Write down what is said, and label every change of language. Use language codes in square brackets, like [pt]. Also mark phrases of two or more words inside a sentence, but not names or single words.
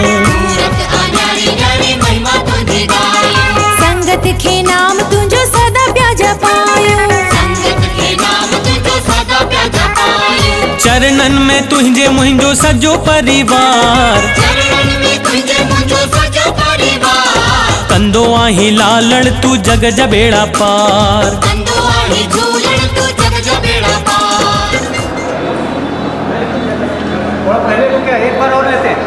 [sd] मूरत आ न्यारी न्यारी महिमा तुंहिंजी गायूं संगत खे नाम तुंहिंजो सदा पिया जपायूं संगत खे नाम तुंहिंजो सदा पिया जपायूं चरणन में तुंहिंजे मुंहिंजो सॼो परिवार चरणन में तुंहिंजे मुंहिंजो सॼो परिवार कंदो आहे लालण तू जग जा बेड़ा पार कंदो आहे झूलण तू जग जा बेड़ा पार [hi] थोड़ा पहले को क्या एक बार और लेते हैं